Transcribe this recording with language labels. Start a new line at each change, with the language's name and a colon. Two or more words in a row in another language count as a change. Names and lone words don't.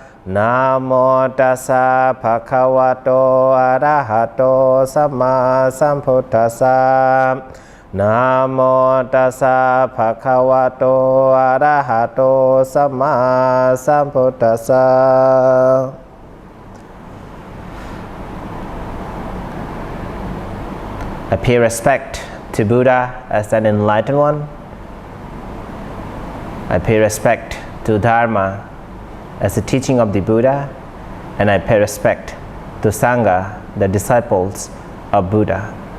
Pali: Namo tassa bhagavato arahato samma sambuddhassa. Namo tassa bhagavato arahato samma sambuddhassa.
English: I pay respect to Buddha as an enlightened one. I pay respect to Dharma as the teaching of the Buddha, and I pay respect to Sangha, the disciples of Buddha.